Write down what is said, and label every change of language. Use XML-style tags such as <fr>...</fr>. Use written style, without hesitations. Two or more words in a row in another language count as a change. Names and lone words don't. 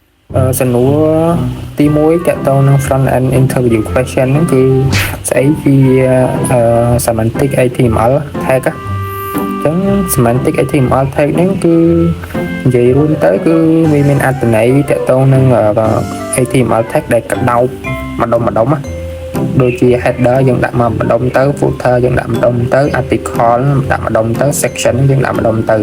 <km>សំណួរទី1តកតងនឹង</km> <en>front end interview question</en> <km>ហ្នឹងគឺស្អីជា</km> <en>semantic HTML tag</en> <km>ចឹង</km> <en>semantic HTML tag</en> <km>ហ្នឹងគឺនិយាយរួមទៅគឺវាមានអត្ថន័យតកតងនឹង</km> <en>HTML tag</en> <km>ដែលកដោបម្ដុំណាដូចជា header យើងដាក់មកម្ដុំទៅ footer យើងដាក់ម្ដុំទៅ article ដាក់ម្ដុំទៅ section យើងដាក់ម្ដុំទៅ</km>